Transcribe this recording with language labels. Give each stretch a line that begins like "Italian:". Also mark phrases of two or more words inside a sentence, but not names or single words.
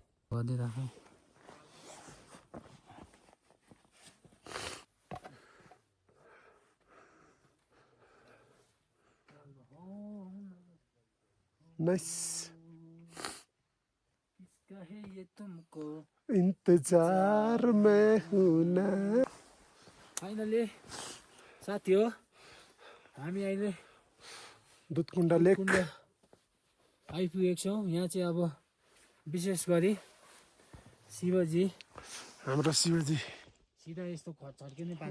Nepali: गरिदिइराख नाइस
Hindi: ये तुमको इंतजार में हूं ना
Nepali: फाइनली साथी हो हामी अहिले दुधकुण्ड लेक कुण्ड आइपुगेको छौँ यहाँ चाहिँ अब विशेष गरी शिवजी हाम्रो शिवजी सिधा यस्तो छर्किने पारा